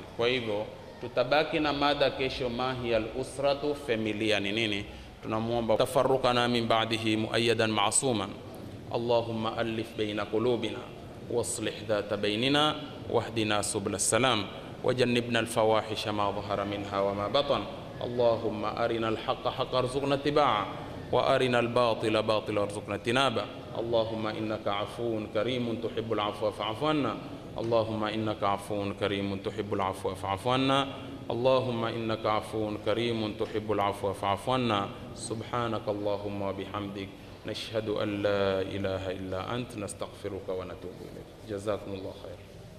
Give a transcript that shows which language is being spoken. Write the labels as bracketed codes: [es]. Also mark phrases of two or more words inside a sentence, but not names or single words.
[sw] Kwa hivyo tutabaki na mada kesho, [ar] ما هي الأسرة, [sw] familia ni nini. [ar] Tunamuomba تفرقنا من بعده مؤيدا معصوما. اللهم ألف بين قلوبنا وأصلح ذات بيننا واهدنا سبل السلام وجنبنا الفواحش ما ظهر منها وما بطن. اللهم أرنا الحق حقا وارزقنا اتباعه وأرنا الباطل باطلا وارزقنا اجتنابه. اللهم إنك عفو كريم تحب العفو فاعف عنا. اللهم إنك عفو كريم تحب العفو فاعف عنا. اللهم إنك عفو كريم تحب العفو فاعف عنا. سبحانك اللهم وبحمدك نشهد أن لا إله إلا أنت نستغفرك ونتوب إليك. جزاكم الله خيرا.